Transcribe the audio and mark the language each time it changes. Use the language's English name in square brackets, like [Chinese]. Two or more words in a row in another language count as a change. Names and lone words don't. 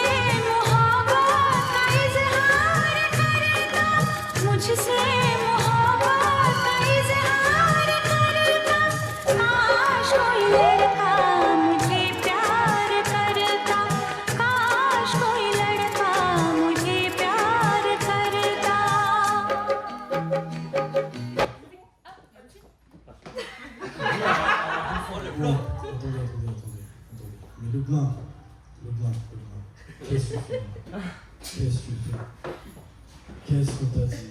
[Hindi] मोहब्बत का इजहार करता मुझसे मोहब्बत का इजहार करता काश कोई लड़का मुझे प्यार करता काश कोई लड़का मुझे प्यार करता [French] Bon, attendez. Mais Lublin, qu'est-ce que tu fais? Qu'est-ce qu'on t'a dit?